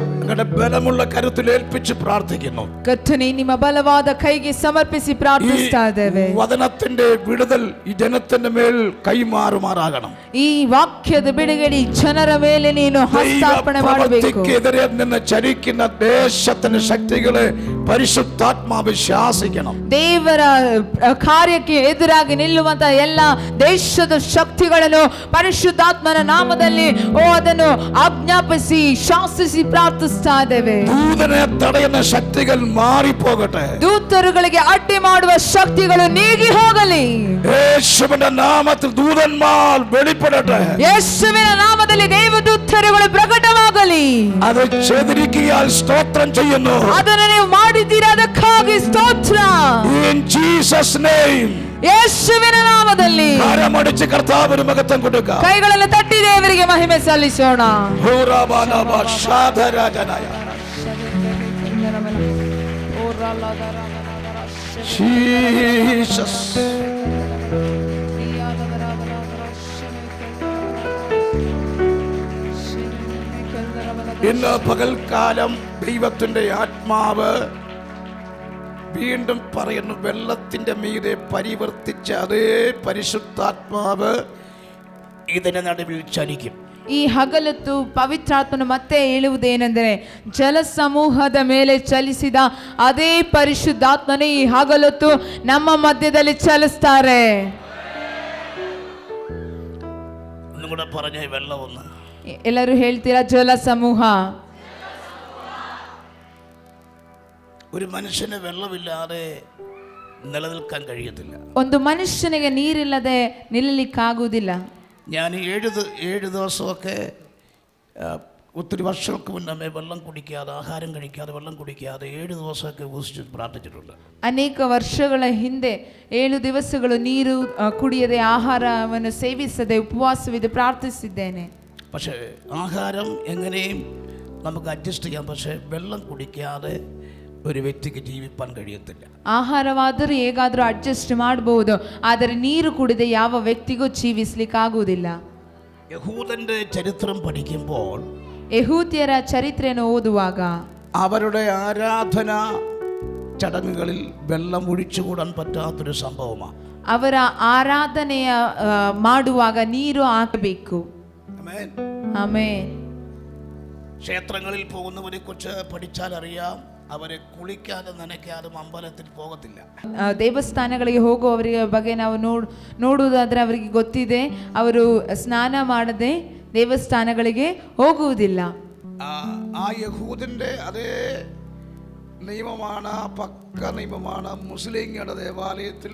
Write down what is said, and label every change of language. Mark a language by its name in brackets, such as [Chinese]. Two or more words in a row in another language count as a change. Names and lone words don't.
[Malayalam] അങ്ങയുടെ ബലമുള്ള കരുത്തിൽ ഏൽപ്പിച്ച് പ്രാർത്ഥിക്കുന്നു. [Kannada] ಕರ್ತನೇ ನಿಮ್ಮ ಬಲವಾದ ಕೈಗೆ ಸಮರ್ಪಿಸಿ ಪ್ರಾರ್ಥಿಸ್ತಾ ಇದ್ದೇವೆ. [Malayalam] വചനത്തിന്റെ വിടുതൽ ഈ ജനത്തിന്റെ മേൽ കൈമാറുമാറാകണം. [Kannada] ಈ ವಾಕ್ಯದ ಬಿಡುಗಡೆ ಜನರ ಮೇಲೆ ನೀನು ಹಸ್ತಾರ್ಪಣೆ ಮಾಡಬೇಕು. [Malayalam] എതിരെ നിന്ന് ചലിക്കുന്ന ദേശത്തിന്റെ ശക്തികളെ പരിശുദ്ധാത്മാവ് ശാസിക്കണം. [Kannada] ದೇವರ ಕಾರ್ಯಕ್ಕೆ ಎದುರಾಗಿ ನಿಲ್ಲುವಂತ ಎಲ್ಲ ದೇಶದ ಶಕ್ತಿಗಳನ್ನು ಪರಿಶುದ್ಧಾತ್ಮನ ನಾಮದಲ್ಲಿ ಅದನ್ನು ಆಜ್ಞಾಪಿಸಿ ಶಾಸಿಸಿ ಪ್ರಾರ್ಥಿಸ್ತಾ ಇದ್ದೇವೆ. [Malayalam] ദൂതനെ തടയുന്ന ശക്തികൾ മാറിപ്പോകട്ടെ. [Kannada] ದೂತರುಗಳಿಗೆ ಅಡ್ಡಿ ಮಾಡುವ ಶಕ್ತಿಗಳು ನೀಗಿ ಹೋಗಲಿ. [Malayalam] യേശുവിന്റെ നാമത്തിൽ ദൂതന്മാർ വെളിപ്പെടട്ടെ. [Kannada] ಯೇಸುವಿನ ನಾಮದಲ್ಲಿ ದೇವದೂತರುಗಳು ಪ್ರಕಟವಾಗಲಿ. [Malayalam] അത് ചെയ്തിരിക്കാൻ സ്തോത്രം ചെയ്യുന്നു. [Kannada] ಅದನ್ನು ನೀವು ಮಾಡಿದ್ದೀರಾ, ಅದಕ್ಕಾಗಿ ಸ್ತೋತ್ರ. [English] In Jesus name. [Kannada] ಯೇಸುವಿನ ನಾಮದಲ್ಲಿ [Malayalam] കരമടിച്ച് കർത്താവിന് മഹത്വം കൊടുക്കുക. [Kannada] ಕೈಗಳನ್ನು ತಟ್ಟಿ ದೇವರಿಗೆ ಮಹಿಮೆ ಸಲ್ಲಿಸೋಣ. Jesus. [Malayalam] ഇന്ന് പകൽക്കാലം ദൈവത്തിന്റെ ആത്മാവ് വീണ്ടും പറയുന്നു, വെള്ളത്തിന്റെ മീതെ പരിവർത്തിച്ച അതേ പരിശുദ്ധാത്മാവ് ഇതിന്റെ നടുവിൽ ചലിക്കും. [Kannada] ಈ ಹಗಲತ್ತು ಪವಿತ್ರಾತ್ಮನು ಮತ್ತೆ ಹೇಳುವುದೇನೆಂದರೆ, ಜಲ ಸಮೂಹದ ಮೇಲೆ ಚಲಿಸಿದ ಅದೇ ಪರಿಶುದ್ಧಾತ್ಮನೇ ಈ ಹಗಲತ್ತು ನಮ್ಮ ಮಧ್ಯದಲ್ಲಿ ಚಲಿಸ್ತಾರೆ. [Malayalam] ഒന്നും കൂടെ പറഞ്ഞേ, വെള്ളം ഒന്ന്. [Kannada] ಎಲ್ಲರೂ ಹೇಳ್ತೀರಾ ಜಲ ಸಮೂಹ. [Malayalam] ഒരു മനുഷ്യന് വെള്ളമില്ലാതെ നിലനിൽക്കാൻ കഴിയത്തില്ല. [Kannada] ಒಂದು ಮನುಷ್ಯನಿಗೆ ನೀರಿಲ್ಲದೆ ನಿಲ್ಲಲಿಕ್ಕಾಗುವುದಿಲ್ಲ. [Malayalam] ഞാൻ ഏഴ് ദിവസമൊക്കെ ഒത്തിരി വർഷങ്ങൾക്ക് മുന്നേ വെള്ളം കുടിക്കാതെ, ആഹാരം കഴിക്കാതെ, വെള്ളം കുടിക്കാതെ 7 ദിവസമൊക്കെ ഉപസിച്ച് പ്രാർത്ഥിച്ചിട്ടുണ്ട്. [Kannada] ಅನೇಕ ವರ್ಷಗಳ ಹಿಂದೆ 7 ದಿವಸಗಳು ನೀರು ಕುಡಿಯದೆ, ಆಹಾರವನ್ನು ಸೇವಿಸದೆ, ಉಪವಾಸವಿದ್ದು ಪ್ರಾರ್ಥಿಸಿದ್ದೇನೆ. [Malayalam] പക്ഷേ ആഹാരം എങ്ങനെയും നമുക്ക് അഡ്ജസ്റ്റ് ചെയ്യാം. പക്ഷേ വെള്ളം കുടിക്കാതെ ഒരു വ്യക്തിക്ക് ജീവിപ്പാൻ കഴിയത്തില്ല. [Kannada] ಆಹಾರವಾದರೂ ಹೇಗಾದರೂ ಅಡ್ಜಸ್ಟ್ ಮಾಡಬಹುದು, ಆದರೆ ನೀರು ಕುಡಿದೆ ಯಾವ ವ್ಯಕ್ತಿಗೂ ಜೀವಿಸಲಿಕ್ಕಾಗುವುದಿಲ್ಲ. [Malayalam] യഹൂദന്റെ ചരിത്രം പഠിക്കുമ്പോൾ, [Kannada] ಯಹೂದ್ಯರ ಚರಿತ್ರೆಯನ್ನು ಓದುವಾಗ [Malayalam] അവരുടെ ആരാധന ചടങ്ങുകളിൽ വെള്ളം ഒഴിച്ചുകൂടാൻ പറ്റാത്തൊരു സംഭവമാണ്. [Kannada] ಅವರ ಆರಾಧನೆಯ ಮಾಡುವಾಗ ನೀರು ಹಾಕಬೇಕು. ಆಮೆನ್. [Malayalam] ക്ഷേത്രങ്ങളിൽ പോകുന്നവരെ കുറിച്ച് പഠിച്ചാൽ അറിയാം, അവരെ കുളിക്കാതെ നനയ്ക്കാതെ അമ്പലത്തിൽ പോകത്തില്ല. [Kannada] ದೇವಸ್ಥಾನಗಳಿಗೆ ಹೋಗುವವರಿಗೆ ಬಗ್ಗೆ ನಾವು ನೋಡುವುದಾದ್ರೆ ಅವರಿಗೆ ಗೊತ್ತಿದೆ, ಅವರು ಸ್ನಾನ ಮಾಡದೆ ದೇವಸ್ಥಾನಗಳಿಗೆ ಹೋಗುವುದಿಲ್ಲ. [Malayalam] ആ യഹൂദന്റെ അതേ നിയമമാണ്, പക്ക നിയമമാണ് മുസ്ലിങ്ങളുടെ ദേവാലയത്തിൽ.